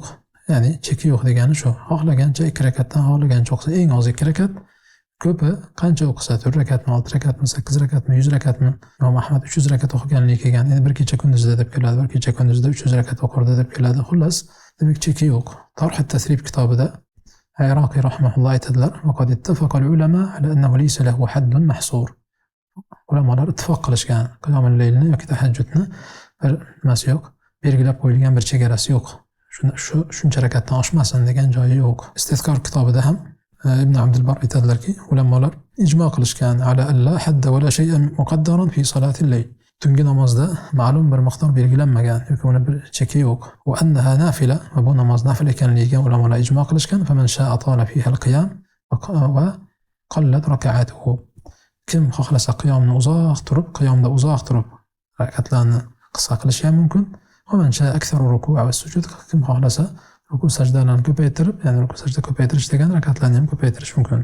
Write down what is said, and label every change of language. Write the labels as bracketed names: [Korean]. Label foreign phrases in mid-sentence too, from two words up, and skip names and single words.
[Uzbek] Ya'ni cheki yo'q degani shu. Xohlagancha 2 rakatdan xohlagancha o'qisa, eng oz 2 rakat, ko'pi qancha o'qisa, 4 rakatmi, 6 rakatmi, 8 rakatmi, 100 rakatmi. Imom Ahmad 300 rakat o'qiganligi kelgan. Endi bir kecha kunduzda deb keladi, bir kecha kunduzda 300 rakat o'qirdi deb keladi. Xullas, demak cheki yo'q. Tarh at-Tasrib kitobida Iraqi rahimahulloh aytadilar: [Arabic] "وقد اتفق العلماء على أنه ليس له حد محصور." [Uzbek] Ulamolar ittifoq qilishgan, qiyomul laylni yoki tahajjudni bir nimasi yo'q, belgilab qo'yilgan bir chegarasi yo'q. Shuncha rakatdan oshmasin degan joyi yo'q. Istizkor kitobida ham Ibn Abdul Bar aytadilarki, ulamolar ijmo qilishgan [Arabic] على ألا حد ولا شيئا مقدرا في صلاة الليل. [Uzbek] Tungi namozda ma'lum bir miqdor belgilanmagan yoki uni bir cheki yo'q. [Arabic] وأنها نافلة, [Uzbek] va bu namoz nafil ekanligiga ulamolar ijmo qilishgan. [Arabic] فمن شاء طال فيها القيام وقلت ركعاته. [Uzbek] Kim xohlasa qiyomni uzoq turib rakatlarni qisqa qilishi ham mumkin. [Arabic] ومن شاء أكثر الركوع والسجود, [Uzbek] kim xohlasa ruku sajdalarni ko'paytirib, ya'ni ruku sajda ko'paytirish degan rakatlarni ham ko'paytirish mumkin.